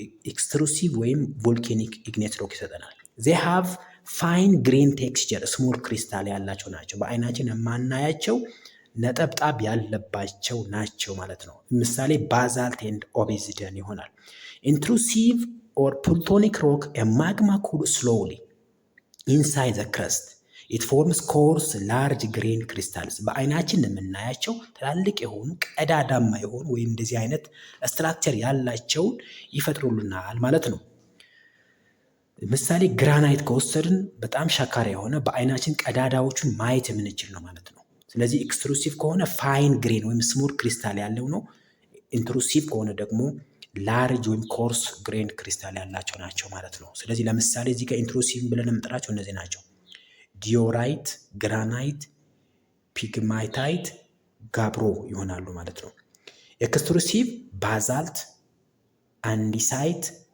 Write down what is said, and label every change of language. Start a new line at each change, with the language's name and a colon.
English: ኤክስትሩሲቭ ወይም ቮልኬኒክ ኢግኒየስ ሮክ
Amharic: ይሰጠናል።
English: they have fine green texture ስሞል ክሪስታል ያላቸው ናቸው።
Amharic: በአይናችን የማናያቸው ነጠብጣብ ያለባቸው ናቸው ማለት ነው።
English: ምሳሌ ባዛልት ኤንድ ኦቢዚዲያን ይሆናል። ኢንትሩሲቭ or plutonic rock, a magma cools slowly inside the crust. It forms coarse large grain crystals.
Amharic: በአይናችን የምናያቸው ትላልቅ የሆኑ ቀዳዳማ የሆኑ ወይም እንደዚህ አይነት ስትራክቸር ያላቸውን ይፈጥሩልናል ማለት ነው። ምሳሌ ግራናይት ከወሰድን በጣም ሸካራ የሆነ በአይናችን ቀዳዳዎቹን ማየት የምንችል ነው ማለት ነው። ስለዚህ ኤክስትሩሲቭ ከሆነ
English: ፋይን ግሬን ወይም ስሞል ክሪስታል
Amharic: ያለው ነው። ኢንትሩሲቭ ከሆነ ደግሞ ላርጅ ወይም ኮርስ ግሬን ክሪስታል ያላቸው ናቸው ማለት ነው። ስለዚህ ለምሳሌ እዚህ ጋር ኢንትሩሲቭ ብለን የምንጠራቸው እነዚህ ናቸው። ዲዮራይት፣ ግራናይት፣ ፒግማታይት፣ ጋብሮ ይሆናሉ ማለት ነው። ኤክስትሩሲቭ ባዛልት፣ አንዲሳይት፣